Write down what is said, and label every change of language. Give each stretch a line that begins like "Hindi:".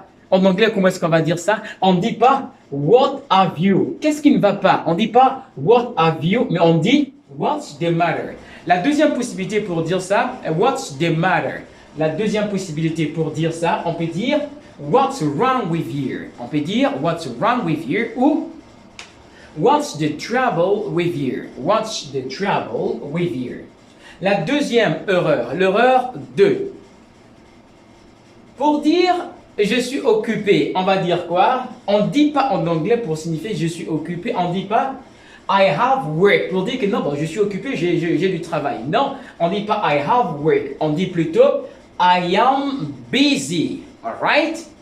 French: En anglais, comment est-ce qu'on va dire ça? On ne dit pas
English: what have you?
French: Qu'est-ce qui ne va pas? On ne dit pas
English: what have you,
French: mais on dit
English: what's the matter?
French: La deuxième possibilité pour dire ça,
English: what's the matter?
French: La deuxième possibilité pour dire ça, on peut dire
English: what's wrong with you?
French: On peut dire
English: what's wrong with you
French: ou
English: what's the trouble with you? What's the trouble with you?
French: La deuxième erreur, l'erreur 2. Pour dire je suis occupé, on va dire quoi? On ne dit pas en anglais pour signifier je suis occupé, on ne dit pas
English: I have work.
French: Pour dire que non, je suis occupé, j'ai du travail. Non, on ne dit pas
English: I have work,
French: on dit plutôt
English: I am busy. Alright?